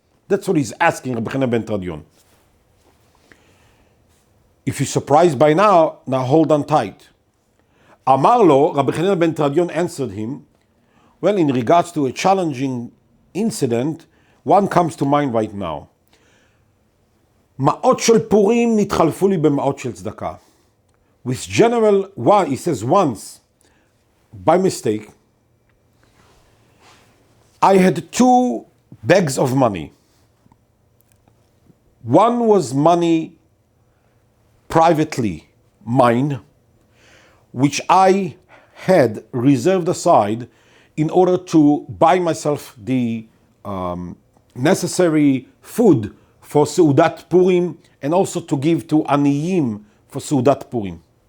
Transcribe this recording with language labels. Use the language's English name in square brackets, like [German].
[English] That's what he's asking Rabbi Chanina Ben Tradion. If you're surprised by now hold on tight. [Hebrew] Amar lo, [English] Rabbi Chanina Ben Tradion answered him, well, in regards to a challenging incident, one comes to mind right now. [Hebrew] מעות של פורים נתחלפו לי במעות של צדקה. [English] With general, why? He says once, by mistake, I had 2 bags of money. One was money privately mine, which I had reserved aside in order to buy myself the necessary food for Seudat Purim, and also to give to Aniyim for Seudat Purim.